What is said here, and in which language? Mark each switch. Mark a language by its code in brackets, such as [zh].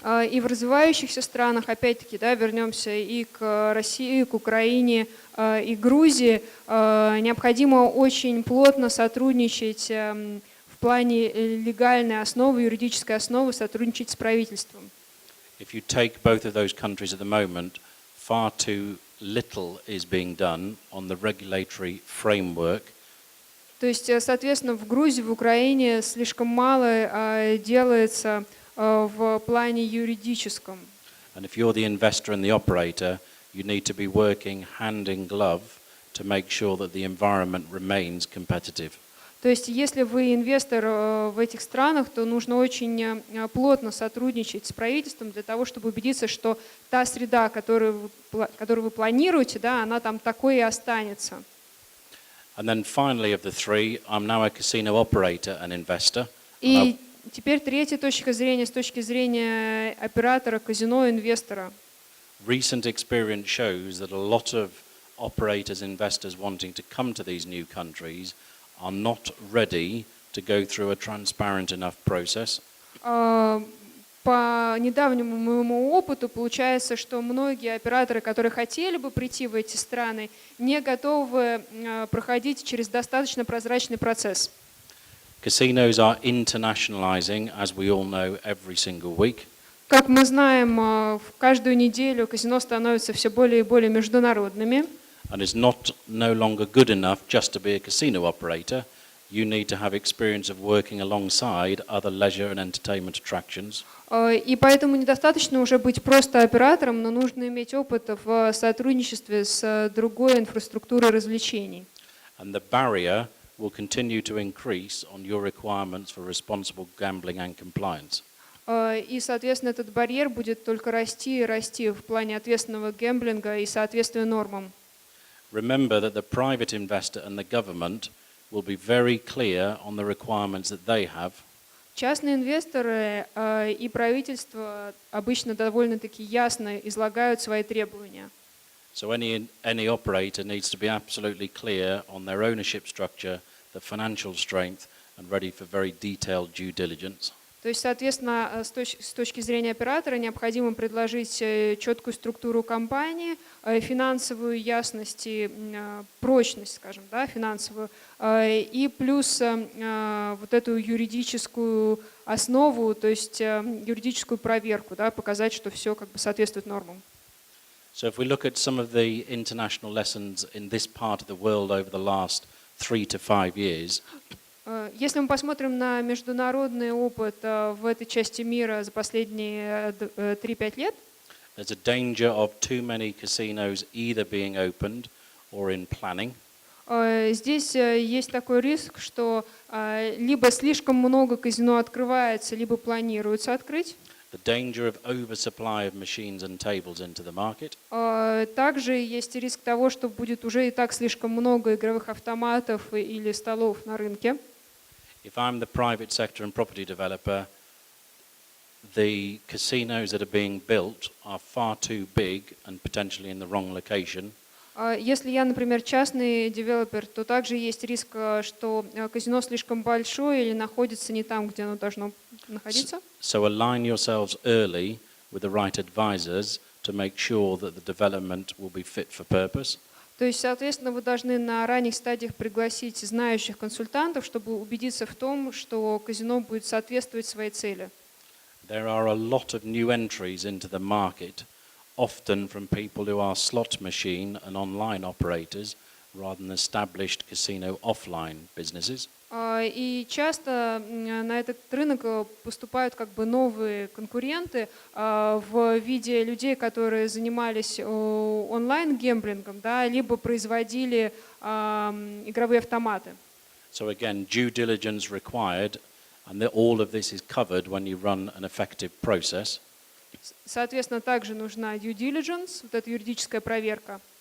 [ru] И в развивающихся странах, опять-таки, да, вернемся и к России, к Украине, и Грузии, необходимо очень плотно сотрудничать в плане легальной основы, юридической основы, сотрудничать с правительством. [en] If you take both of those countries at the moment, far too little is being done on the regulatory framework. [ru] То есть, соответственно, в Грузии, в Украине слишком мало делается в плане юридическом. [en] And if you're the investor and the operator, you need to be working hand in glove to make sure that the environment remains competitive. [ru] То есть, если вы инвестор в этих странах, то нужно очень плотно сотрудничать с правительством для того, чтобы убедиться, что та среда, которую вы планируете, да, она там такой и останется. [en] And then finally of the three, I'm now a casino operator and investor. [ru] И теперь третья точка зрения с точки зрения оператора, казино, инвестора. [en] Recent experience shows that a lot of operators, investors wanting to come to these new countries are not ready to go through a transparent enough process. [ru] По недавнему моему опыту получается, что многие операторы, которые хотели бы прийти в эти страны, не готовы проходить через достаточно прозрачный процесс. [en] Casinos are internationalizing, as we all know, every single week. [ru] Как мы знаем, в каждую неделю казино становятся все более и более международными. [en] And it's no longer good enough just to be a casino operator. You need to have experience of working alongside other leisure and entertainment attractions. [ru] И поэтому недостаточно уже быть просто оператором, но нужно иметь опыт в сотрудничестве с другой инфраструктурой развлечений. [en] And the barrier will continue to increase on your requirements for responsible gambling and compliance. [ru] И, соответственно, этот барьер будет только расти и расти в плане ответственного гэмблинга и соответствия нормам. [en] Remember that the private investor and the government will be very clear on the requirements that they have. [ru] Частные инвесторы и правительство обычно довольно-таки ясно излагают свои требования. [en] So any operator needs to be absolutely clear on their ownership structure, the financial strength, and ready for very detailed due diligence. [ru] То есть, соответственно, с точки зрения оператора необходимо предложить четкую структуру компании, финансовую ясность и прочность, скажем, да, финансовую, и плюс вот эту юридическую основу, то есть юридическую проверку, да, показать, что все как бы соответствует нормам. [en] So if we look at some of the international lessons in this part of the world over the last 3 to 5 years, [ru] если мы посмотрим на международный опыт в этой части мира за последние 3-5 лет, [en] there's a danger of too many casinos either being opened or in planning. [ru] Здесь есть такой риск, что либо слишком много казино открывается, либо планируется открыть. [en] The danger of oversupply of machines and tables into the market. [ru] Также есть риск того, что будет уже и так слишком много игровых автоматов или столов на рынке. [en] If I'm the private sector and property developer, the casinos that are being built are far too big and potentially in the wrong location. [ru] Если я, например, частный девелопер, то также есть риск, что казино слишком большое или находится не там, где оно должно находиться. [en] So align yourselves early with the right advisors to make sure that the development will be fit for purpose. [ru] То есть, соответственно, вы должны на ранних стадиях пригласить знающих консультантов, чтобы убедиться в том, что казино будет соответствовать своей цели. [en] There are a lot of new entries into the market, often from people who are slot machine and online operators rather than established casino offline businesses. [ru] И часто на этот рынок поступают как бы новые конкуренты в виде людей, которые занимались онлайн-гэмблингом, да, либо производили игровые автоматы. So again, due diligence required, and all of this is covered when you run an effective process. Соответственно, также нужна due diligence, вот эта юридическая проверка.